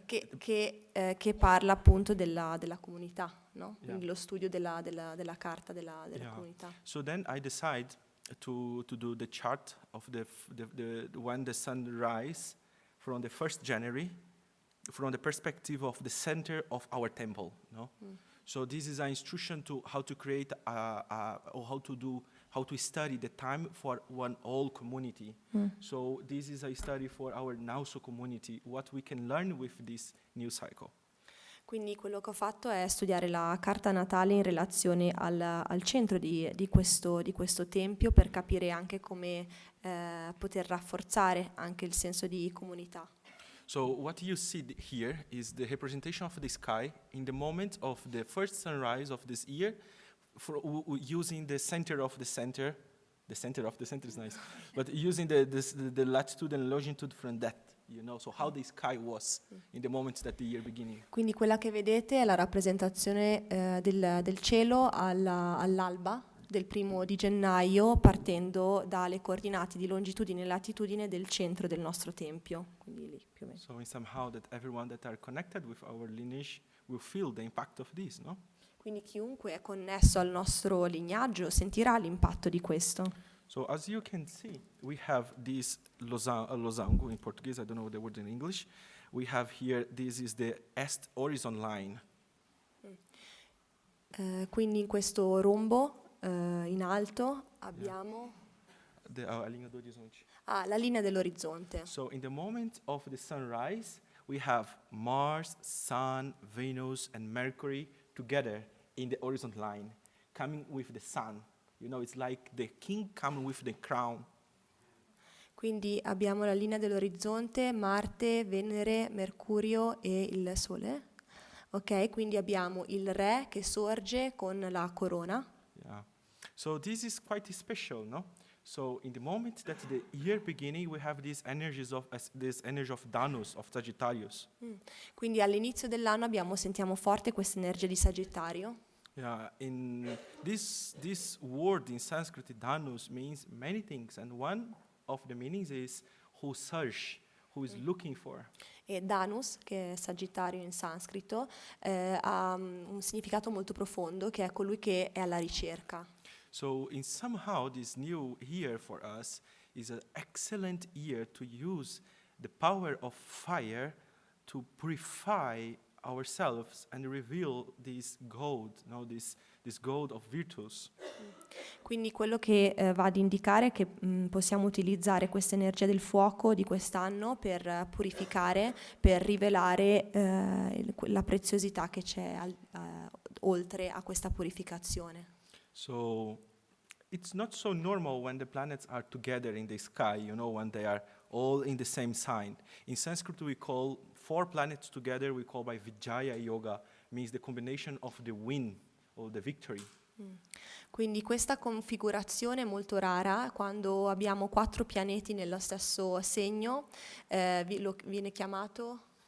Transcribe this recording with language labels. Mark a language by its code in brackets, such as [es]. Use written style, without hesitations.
[it] che parla appunto della comunità, no? [en] Yeah. [it] Quindi lo studio della carta della comunità. [en] So then I decide to do the chart of the when the sun rise from the 1st January from the perspective of the center of our temple, So this is an instruction to how to create or how to study the time for one whole community. So this is a study for our Nauso community, what we can learn with this new cycle. [it] Quindi quello che ho fatto è studiare la carta natale in relazione al centro di questo tempio per capire anche come poter rafforzare anche il senso di comunità. [en] So what you see here is the representation of the sky in the moment of the first sunrise of this year, using the center of the center. The center of the center is nice, but using the latitude and longitude from that, so how the sky was in the moment that the year beginning. [it] Quindi quella che vedete è la rappresentazione del cielo all'alba del 1° di gennaio, partendo dalle coordinate di longitudine e latitudine del centro del nostro tempio. Quindi lì più o meno. [en] So in somehow that everyone that are connected with our lineage will feel the impact of this, no? [it] Quindi chiunque è connesso al nostro lignaggio sentirà l'impatto di questo. [en] So as you can see, we have this losango in Portuguese, I don't know the word in English. We have here, this is the est horizon line. [it] Quindi in questo rombo in alto abbiamo [pt] A linha do horizonte. [it] la linea dell'orizzonte. [en] So in the moment of the sunrise, we have Mars, Sun, Venus, and Mercury together in the horizon line, coming with the sun. You know, it's like the king coming with the crown. [it] Quindi abbiamo la linea dell'orizzonte, Marte, Venere, Mercurio e il Sole. Ok, quindi abbiamo il re che sorge con la corona. [en] Yeah. So this is quite special, no? So in the moment that the year beginning, we have these energies of this energy of Danus, of Sagittarius. [it] Quindi all'inizio dell'anno sentiamo forte questa energia di Sagittario. [en] Yeah, in this word in Sanskrit, Danus means many things, and one of the meanings is who search, who is looking for. [it] E Danus, che è Sagittario in sanscrito, ha un significato molto profondo, che è colui che è alla ricerca. [en] So in somehow this new year for us is an excellent year to use the power of fire to purify ourselves and reveal this gold, this gold of virtues. [it] Quindi quello che va ad indicare è che possiamo utilizzare questa energia del fuoco di quest'anno per purificare, per rivelare la preziosità che c'è oltre a questa purificazione. [en] So it's not so normal when the planets are together in the sky, you know, when they are all in the same sign. In Sanskrit we call 4 planets together, we call by Vijaya Yoga, means the combination of the win or the victory. [it] Quindi questa configurazione è molto rara quando abbiamo 4 pianeti nello stesso segno, viene chiamato